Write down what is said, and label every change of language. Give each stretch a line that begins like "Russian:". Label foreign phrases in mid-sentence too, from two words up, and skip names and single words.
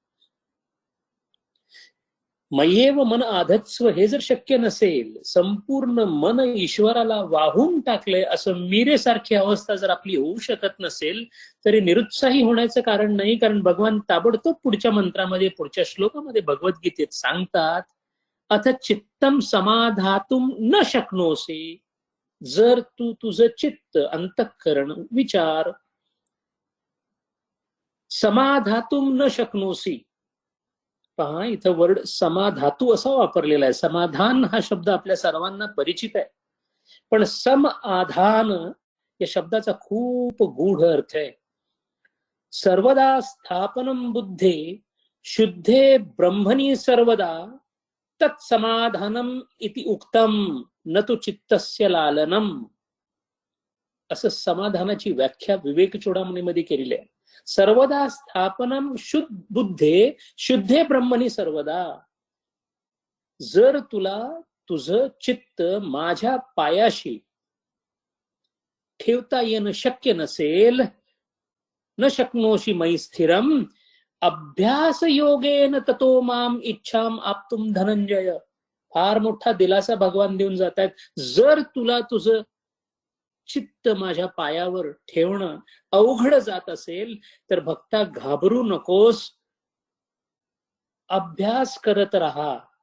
Sanskrit: मय्येव मन आधत्स्व
Marathi: हे जर शक्य नसेल, संपूर्ण मन ईश्वराला वाहून टाकले असं मीरेसारखी अवस्था जर आपली होऊ शकत नसेल तरी निरुत्साही होण्याचं कारण नाही. कारण भगवान ताबडतोब पुढच्या मंत्रामध्ये, पुढच्या श्लोकामध्ये भगवद्गीतेत सांगतात,
Sanskrit: अथ चित्तम समाधातुम न शक्नोसी.
Marathi: जर तू तुझं चित्त, अंतःकरण, विचार
Sanskrit: समाधातुम न शक्नोसी.
Marathi: पहा, इथं वर्ड समाधातू असा वापरलेला आहे. समाधान हा शब्द आपल्या सर्वांना परिचित आहे, पण समाधान या शब्दाचा खूप गूढ अर्थ आहे.
Sanskrit: सर्वदा स्थापनम बुद्धे शुद्धे ब्रह्मणी सर्वदा तत्समाधानम इति उक्तम न तु चित्तस्य लालनम.
Marathi: असं समाधानाची व्याख्या विवेक चूडामणीमध्ये केलेली आहे.
Sanskrit: सर्वदा स्थापनम शुद्ध बुद्धे शुद्धे ब्रह्मणी सर्वदा.
Marathi: जर तुला तुझं चित्त माझ्या पायाशी ठेवता येणं शक्य नसेल,
Sanskrit: न शक्नोषि मयि स्थिरम अभ्यास योगेन ततो माम इच्छाम आप्तुम धनंजय.
Marathi: फार मोठा दिलासा भगवान देऊन जात आहेत. जर तुला तुझं चित्त माझ्या पायावर ठेवणं अवघड जात असेल तर भक्ता घाबरू नकोस, अभ्यास करत राहा.